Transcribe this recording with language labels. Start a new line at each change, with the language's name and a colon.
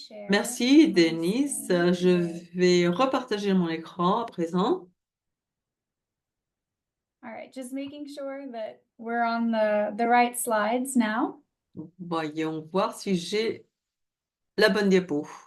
French: Merci, Denise. Je vais repartager mon écran à présent.
English: All right, just making sure that we're on the right slides now.
French: Voyons voir si j'ai la bonne diapo.